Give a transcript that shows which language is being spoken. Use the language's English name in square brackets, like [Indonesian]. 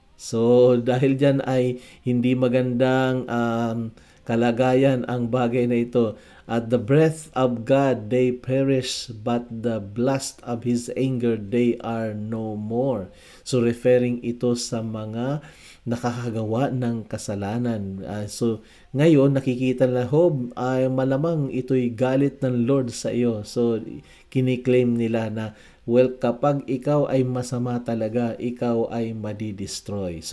[Filipino] So, dahil dyan ay hindi magandang kalagayan ang bagay na ito. [English] At the breath of God, they perish, but the blast of His anger, they are no more. [Filipino] So, referring ito sa mga nakakagawa ng kasalanan. So, ngayon, nakikita na Job, ay malamang ito'y galit ng Lord sa iyo. So, kiniklaim nila na, well, kapag ikaw ay masama talaga, ikaw ay madidestroy.